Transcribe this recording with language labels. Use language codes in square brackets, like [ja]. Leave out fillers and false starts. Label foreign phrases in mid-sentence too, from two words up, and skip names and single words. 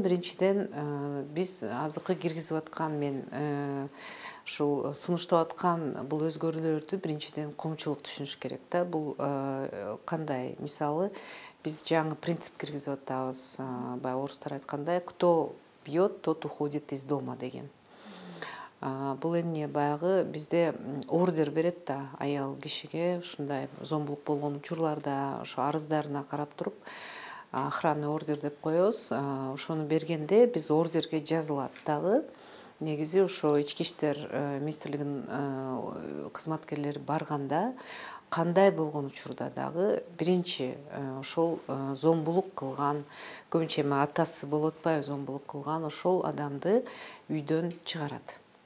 [ky] Биринчиден биз азыркы киргизип аткан мен ушул сунуштап аткан бул өзгөрүүлөрдү биринчиден коомчулук түшүнүш керек да. Бул кандай? Мисалы, биз жаңы принцип киргизип атабыз. Баягы орустар айткандай, [ru] кто пьет, тот уходит из дома деген. [ky] Бул эмне? Баягы бизде ордер берет да аял кишиге, ушундай зомбулук болгон учурларда ошо арыздарына карап туруп [ru] охранный ордер [ky] деп коебуз. Ошону бергенде биз ордерге жазылат дагы. Негизи ошо ички иштер министрлигинин кызматкерлери барганда кандай болгон учурда дагы биринчи ошол зомбулук кылган, көбүнчө эми атасы болуп атпайбы зомбулук кылган, ошол адамды үйдөн чыгарат.